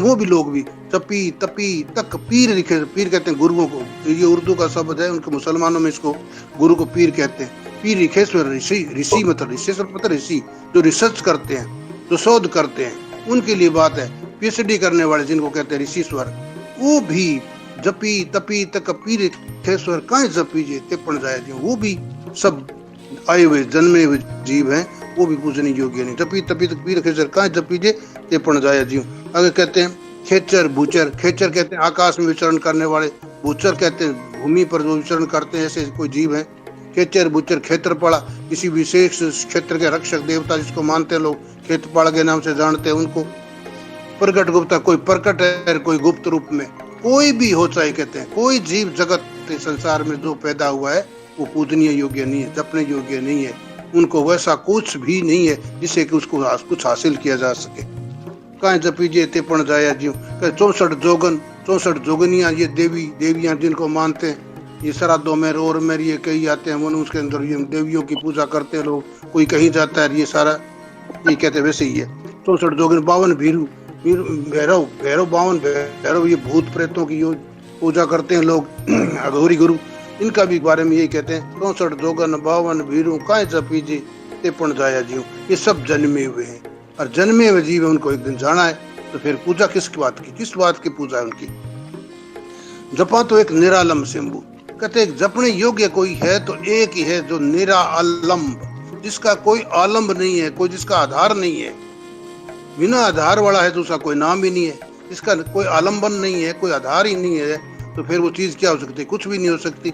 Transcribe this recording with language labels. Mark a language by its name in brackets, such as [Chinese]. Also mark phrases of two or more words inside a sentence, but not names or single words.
[Hindi] वो भी लोग भी [Punjabi] ਜਪੀ ਤਪੀ ਤਕ ਪੀਰ ਲਿਖੇ, [Hindi] पीर कहते हैं गुरुओं को, ये उर्दू का शब्द है, उनके मुसलमानों में इसको गुरु को पीर कहते हैं। पीर लिखेश्वर ऋषि, ऋषि मतलब ऋषिश्वर पता ऋषि, जो रिसर्च करते हैं, जो शोध करते हैं, उनके लिए बात है। पीएचडी करने वाले जिनको कहते हैं ऋषिश्वर, वो भी [Punjabi] ਜਪੀ ਤਪੀ ਤਕ ਪੀਰ ਲਿਖੇਸ਼ਵਰ ਕਾਹੇ ਜਪੀਜੇ ਤੇ ਪਣ ਜਾਏ, [Hindi] वो भी सब आए हुए जन्मे हुए जीव हैं, वो भी पूजने योग्य नहीं। [Punjabi] ਜਪੀ ਤਪੀ ਤਕ ਪੀਰ ਲਿਖੇਸ਼ਵਰ ਕਾਹੇ ਜਪੀਜੇ ਤੇ ਪਣ ਜਾਏ ਜੀਵ। [Hindi] आगे कहते हैं खेचर भूचर, खेचर कहते हैं आकाश में विचरण करने वाले, भूचर कहते हैं भूमि पर जो विचरण करते हैं, ऐसे कोई जीव है। खेचर भूचर, क्षेत्रपाल किसी विशेष क्षेत्र के रक्षक देवता जिसको मानते हैं लोग, क्षेत्रपाल के नाम से जानते हैं उनको। प्रकट गुप्ता, कोई प्रकट है, कोई गुप्त रूप में, कोई भी हो चाहे, कहते हैं कोई जीव जगत संसार में जो पैदा हुआ है वो पूजनीय योग्य नहीं है, जपने योग्य नहीं है, उनको वैसा कुछ भी नहीं है जिससे कि उसको कुछ हासिल किया जा सके। [Punjabi] ਕਾਹੇ ਜਪੀਜੇ ਤੇ ਪਣ ਜਾਯਾ ਜੀਵ। [Hindi] 64 जोगन, 64 जोगनियां, ये देवी देवियां जिनको मानते हैं, ये श्राद्धों में और में ये कई आते हैं, मनुष्य के अंदर ये देवियों की पूजा करते हैं लोग, कोई कहीं जाता है, ये सारा ये कहते हैं वैसे ही है। 64 जोगन, 52 भीरू, भैरव, भैरव 52 भैरव, ये भूत प्रेतों की पूजा करते हैं लोग, अघोरी गुरु, इनका भी बारे में यही कहते हैं। [Punjabi] 64 ਜੋਗਨ 52 ਭੀਰੂ ਕਾਹੇ ਜਪੀਜੇ ਤੇ ਪਣ ਜਾਯਾ ਜੀਵ। [Hindi] ये सब जन्मे हुए हैं, और जन्मे हुए जीव है, उनको एक दिन जाना है, तो फिर पूजा किस बात की, किस बात की पूजा है उनकी। [Punjabi] ਜਪਾ ਤੋ ਏਕ ਨਿਰਾਲਮ ਸ਼ੰਭੁ, [Hindi] कहते हैं जपने योग्य कोई है तो एक ही है, जो निरालंब, जिसका कोई आलम्ब नहीं है, कोई जिसका आधार नहीं है, बिना आधार वाला है तो उसका कोई नाम भी नहीं है, इसका कोई आलम्बन नहीं है, कोई आधार ही नहीं है, तो फिर वो चीज क्या हो सकती है, कुछ भी नहीं हो सकती।